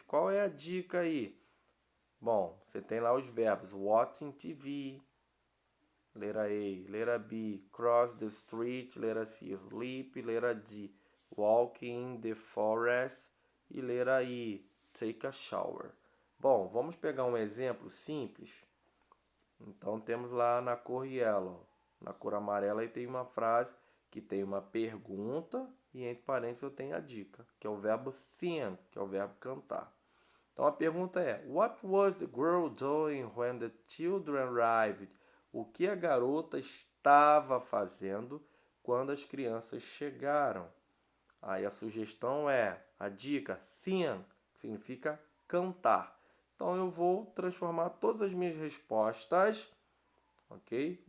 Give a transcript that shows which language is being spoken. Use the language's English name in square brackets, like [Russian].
[Portuguese] Qual é a dica aí? Bom, você tem lá os verbos [English] watching TV, [Portuguese] letra A, letra B, [English] cross the street, [Portuguese] letra C, sleep, letra D, [English] walking in the forest [Portuguese] e letra I, [English] take a shower. [Portuguese] Bom, vamos pegar um exemplo simples. Então temos lá na cor yellow, na cor amarela aí tem uma frase que tem uma pergunta e entre parênteses eu tenho a dica, que é o verbo sing, que é o verbo cantar. Então a pergunta é: [English] What was the girl doing when the children arrived? [Portuguese] O que a garota estava fazendo quando as crianças chegaram? Aí a sugestão é a dica sing, que significa cantar. Então eu vou transformar todas as minhas respostas, ok?